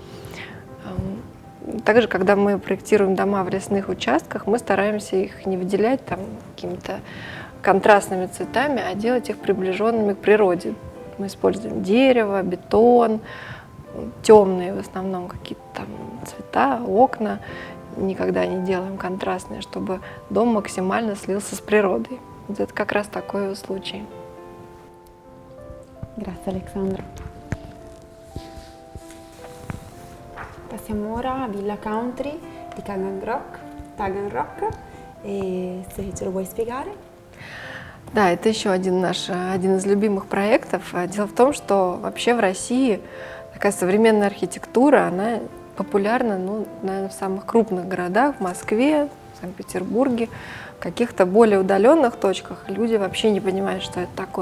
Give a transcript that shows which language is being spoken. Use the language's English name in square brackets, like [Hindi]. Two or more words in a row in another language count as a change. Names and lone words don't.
[Russian] Также, когда мы проектируем дома в лесных участках, мы стараемся их не выделять там какими-то контрастными цветами, а делать их приближенными к природе. Мы используем дерево, бетон, темные в основном какие-то там цвета, окна. Никогда не делаем контрастные, чтобы дом максимально слился с природой. Вот это как раз такой случай. [Italian] Grazie Alexandra. Passiamo ora a Villa Country di Taganrog. И se ce lo vuoi spiegare? [Russian] Да, это еще один из любимых проектов. Дело в том, что вообще в России такая современная архитектура, она популярна, наверное, в самых крупных городах, в Москве, в Санкт-Петербурге, в каких-то более удаленных точках люди вообще не понимают, что это такое.